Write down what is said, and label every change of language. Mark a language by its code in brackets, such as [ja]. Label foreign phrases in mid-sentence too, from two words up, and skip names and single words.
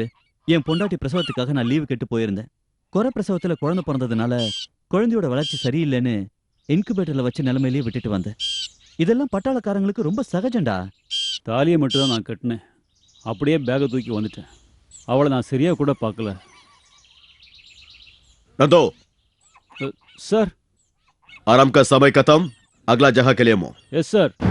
[ta] என் பொண்டாட்டி பிரசவத்துக்காக நான் லீவு கேட்டு போயிருந்தேன். குறை பிரசவத்துல குழந்தை பிறந்ததுனால குழந்தையோட வளர்ச்சி சரியில்லைன்னு இன்குபேட்டர்ல வச்ச நிலைமையிலேயே விட்டுட்டு வந்தேன். இதெல்லாம் பட்டாளக்காரங்களுக்கு ரொம்ப சகஜம்டா. தாலியை மட்டும் தான் நான் கட்டினேன். அப்படியே பேகை தூக்கி வந்துட்டேன். அவளை நான் சரியா கூட பார்க்கல. [hi] नंदो सर आराम का समय खत्म. अगला जगह के लिए मो. [en] yes sir.